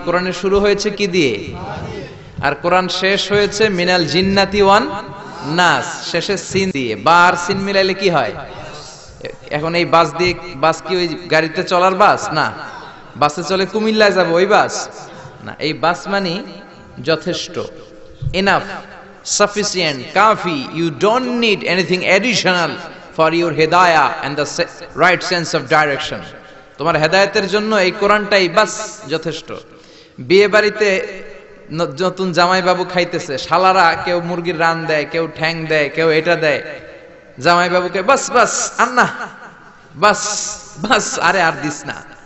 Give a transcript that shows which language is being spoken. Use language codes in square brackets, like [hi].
[bn] কোরআনের শুরু হয়েছে কি দিয়ে? আর কোরআন শেষ হয়েছে [ar] মিনাল জিন্নাতি ওয়ান নাস, [bn] শেষে সিন দিয়ে। বা আর সিন মিলাইলে কি হয়? এখন এই বাস দিয়ে, বাস কি ওই গাড়িতে চলার বাস না? বাসে চলে কুমিল্লায় যাব ওই বাস না। এই বাস মানে যথেষ্ট, enough, sufficient, Kafi. [en] You don't need anything additional for your hidayah and the right sense of direction. [bn] তোমার হেদায়েতের জন্য এই কোরআনটাই বাস যথেষ্ট। বিয়ে বাড়িতে নতুন জামাই বাবু খাইতেছে, শালারা কেউ মুরগির রান দেয়, কেউ ঠ্যাং দেয়, কেউ এটা দেয়। জামাই বাবুকে বাস বাস আন্না, বাস বাস, আরে আর দিস না।